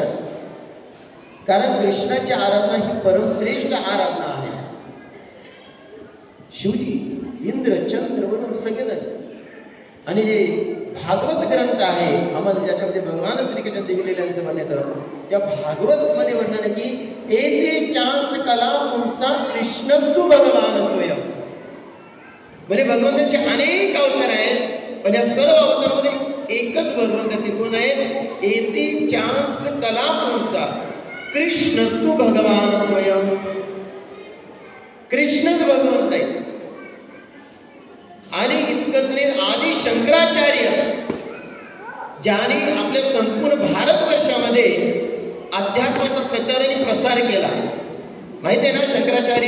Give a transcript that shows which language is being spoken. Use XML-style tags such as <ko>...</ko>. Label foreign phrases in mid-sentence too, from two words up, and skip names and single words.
<mr>कारण कृष्णाची आराधना ही परमश्रेष्ठ आराधना आहे. शिवजी, इंद्र, चंद्र वरून सगळेजण. आणि जे भागवत ग्रंथ आहे आम्हाला ज्याच्यामध्ये भगवान श्रीकृष्ण दिलेल्यांचं म्हणण्यात, त्या भागवत मध्ये वर्णन की</mr> <sa>एते चांस कला पुंसा कृष्णस्तु भगवान स्वयं.</sa> <mr>म्हणजे भगवंतांचे अनेक अवतार आहेत, पण या सर्व अवतारामध्ये एकच भगवंत ते कोण आहेत?</mr> <sa>एते चांस कला पुंसा कृष्णस्तु भगवान स्वयं.</sa> <mr>कृष्णच भगवंत आहे. आणि इतकंच नाही, आदि शंकराचार्य ज्याने आपल्या संपूर्ण भारतवर्षामध्ये अध्यात्माचा प्रचार आणि प्रसार केला, माहिती आहे ना शंकराचार्य.</mr>